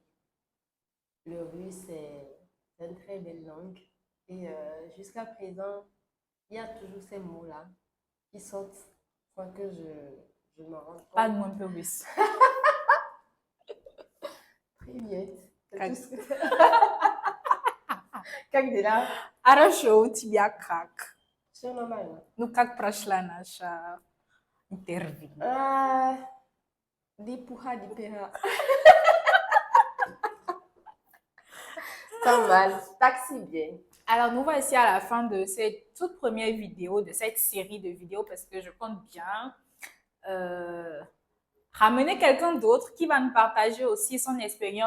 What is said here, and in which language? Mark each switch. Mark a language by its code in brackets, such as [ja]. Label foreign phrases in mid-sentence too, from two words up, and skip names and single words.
[fr] Le russe, c'est une très belle langue. Et jusqu'à présent, il y a toujours ces mots-là qui sortent sans que je me rende compte. Parle-moi un peu russe. [ru] Привет. C'est Как- [fr] tout ce que... [ru] Как дела? Хорошо, у тебя как? Все нормально. Ну, как прошла наша интервью? Дипуха, дипера. [fr] Pas mal. Taxi bien. Alors, nous voici à la fin de cette toute première vidéo, de cette série de vidéos, parce que je compte bien ramener quelqu'un d'autre qui va nous partager aussi son expérience.